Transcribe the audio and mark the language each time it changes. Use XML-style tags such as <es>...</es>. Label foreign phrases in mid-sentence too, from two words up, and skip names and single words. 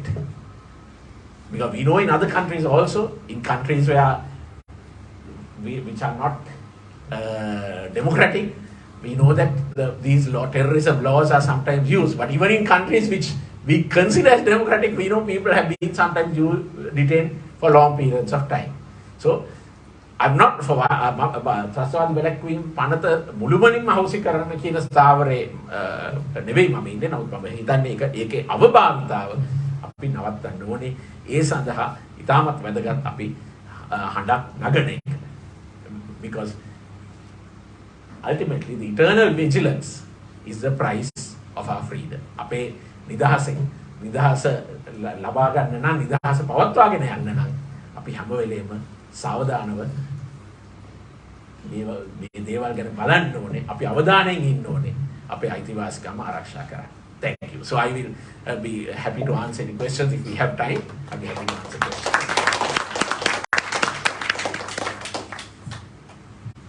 <en>Because we know in other countries also, in countries where which are not democratic, we know that these terrorism laws are sometimes used. But even in countries which we consider as democratic, we know people have been sometimes detained for long periods of time. So I'm not for</en> <si>ත්‍රස්තවාදී වැළැක්වීම පනත මුළුමනින්ම අහෝසි කරන්න කියන ස්ථාවරේ නෙවෙයි මම ඉන්නේ. නමුත් මම හිතන්නේ ඒකේ අවභාවිතාව අපි නවත්තන්න ඕනේ. ඒ සඳහා ඉතාමත් වැදගත් අපි හඬක් නගන එක.</si> <en>Because ultimately the eternal vigilance is the price of our freedom.</en> <si>අපේ නිදහස ලබා ගන්න නම් නිදහස පවත්වාගෙන යන්න නම් අපි හැම වෙලේම සාවධානව මේ දේවල් ගැන බලන්න ඕනේ. අපි අවධානයෙන් ඉන්න ඕනේ. අපේ අයිතිවාසිකම් ආරක්ෂා කරන්න.</si> <en>Thank you. So I will be happy to answer any questions if we have time. I'll be happy to answer questions.</en>